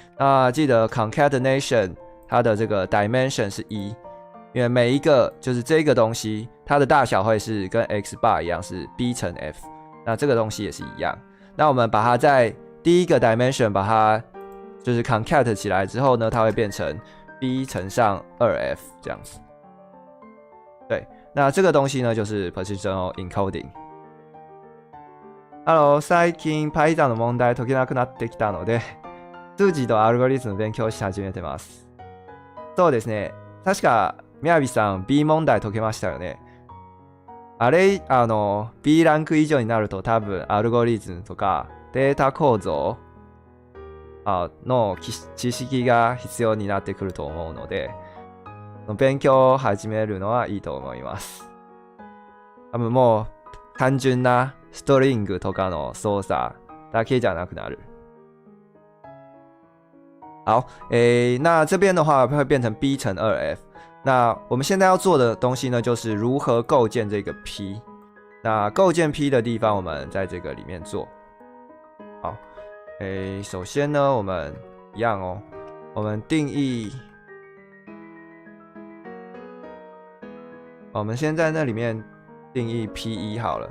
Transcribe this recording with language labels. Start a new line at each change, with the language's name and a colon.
Chinese: 那记得 concatenation 它的这个 dimension 是1，因为每一个就是这个东西，它的大小会是跟 x bar 一样是 b 乘 f， 那这个东西也是一样。那我们把它在第一个 dimension 把它就是 concat 起来之后呢，它会变成 b 乘上 2f 这样子。对，那这个东西呢就是 positional encoding。
Japanese: Hello， 最近 Python の問題解けなくなってきたので、数字とアルゴリズム勉強し始めてます。そうですね。確かみやびさん B 問題解けましたよね。あれ、B ランク以上になると多分アルゴリズムとかデータ構造の知識が必要になってくると思うので、勉強を始めるのはいいと思います。多分もう単純なストリングとかの操作だけじゃなくなる。
Chinese: 好，那这边的话会变成 b 乘 2f。那我们现在要做的东西呢，就是如何构建这个 P。那构建 P 的地方，我们在这个里面做。好，首先呢，我们一样哦，我们定义，我们先在那里面定义 P1 好了。